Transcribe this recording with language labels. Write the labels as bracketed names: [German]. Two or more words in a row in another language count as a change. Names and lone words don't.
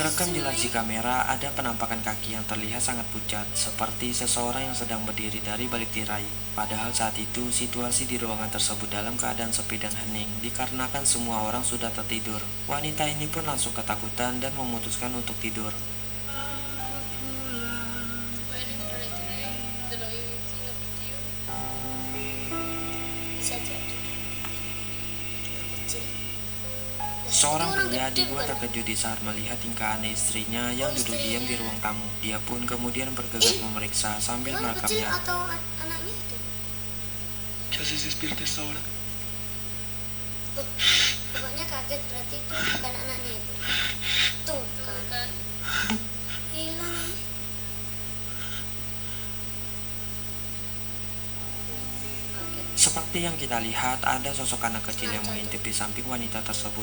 [Indonesian] Terekam jelas di kamera ada penampakan kaki yang terlihat sangat pucat, seperti seseorang yang sedang berdiri dari balik tirai. Padahal saat itu situasi di ruangan tersebut dalam keadaan sepi dan hening, dikarenakan semua orang sudah tertidur. Wanita ini pun langsung ketakutan dan memutuskan untuk tidur. [Filipino] Pwede mo ulit rin. Dalawa yung [English] single video. [Indonesian] Bisa jadi. Kecil. Seorang Orang pria gede dibuat bukan? terkejut di saat melihat tingkah aneh istrinya yang duduk diam di ruang tamu. Dia pun kemudian bergegas memeriksa sambil Orang kecil merekamnya. atau anaknya itu? [Spanish] ¿Qué haces despierta a esta hora? [Indonesian] Tuh, bapaknya kaget berarti itu bukan anaknya itu. Tuh kan. Kan? Hilang nih. Kaget. Seperti yang kita lihat, ada sosok anak kecil yang mengintip di samping wanita tersebut.